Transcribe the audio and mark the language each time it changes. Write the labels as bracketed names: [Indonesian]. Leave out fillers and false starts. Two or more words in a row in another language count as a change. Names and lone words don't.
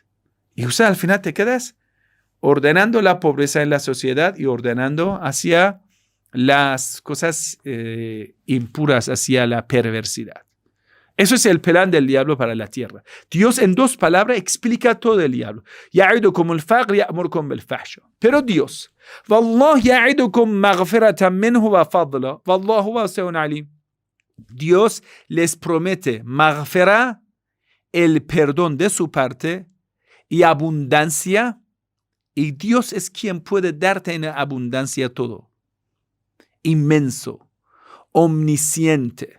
[Spanish] Y usted al final te quedas ordenando la pobreza en la sociedad y ordenando hacia las cosas impuras, hacia la perversidad. Eso es el plan del diablo para la tierra. Dios en 2 palabras explica todo el diablo. [Arabic] يعدكم الفقر يأمركم بالفحشاء. [Spanish] Pero Dios, [Arabic] والله يعدكم مغفرة منه وفضلا، والله واسع عليم. [Spanish] Dios les promete maghfirah, el perdón de su parte y abundancia, y Dios es quien puede darte en abundancia todo. Inmenso, omnisciente.